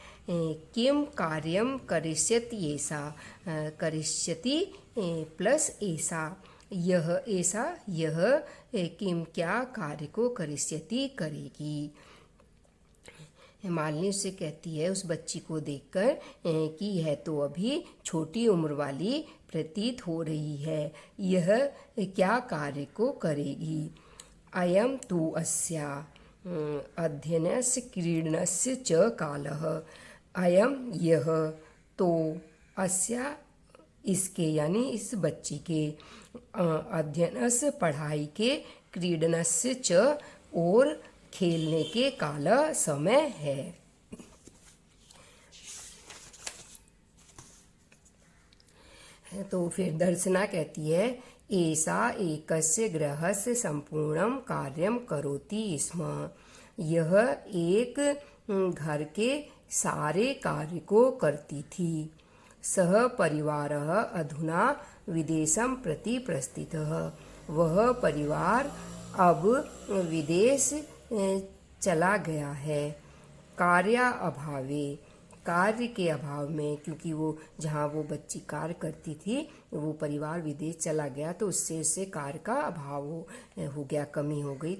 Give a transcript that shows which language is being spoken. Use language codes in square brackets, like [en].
[sa] किम कार्यम करिष्यति [hi] ऐसा, करिष्यति प्लस ऐसा, यह ऐसा यह किम क्या कार्य को करिष्यति करेगी। मालिनी उससे कहती है, उस बच्ची को देखकर कि यह तो अभी छोटी उम्र वाली प्रतीत हो रही है, यह क्या कार्य को करेगी। [sa] अयम तु अस्या अध्ययनस्य क्रीडनस्य च कालः। [hi] अयम यह, तो अस्या इसके यानी इस बच्ची के, अध्ययनस्य पढ़ाई के, क्रीडनस्य च और खेलने के काल समय है। तो फिर दर्शना कहती है [sa] ऐसा एकस्य गृहस्य संपूर्णं कार्यं करोति स्म। [hi] यह एक घर के सारे कार्य को करती थी। [sa] सह परिवारः अधुना विदेशं प्रति प्रस्थितः। [hi] वह परिवार अब विदेश चला गया है। [sa] कार्य अभावे, [hi] कार्य के अभाव में, क्योंकि वो जहाँ वो बच्ची कार्य करती थी वो परिवार विदेश चला गया, तो उससे कार्य का अभाव हो गया, कमी हो गई।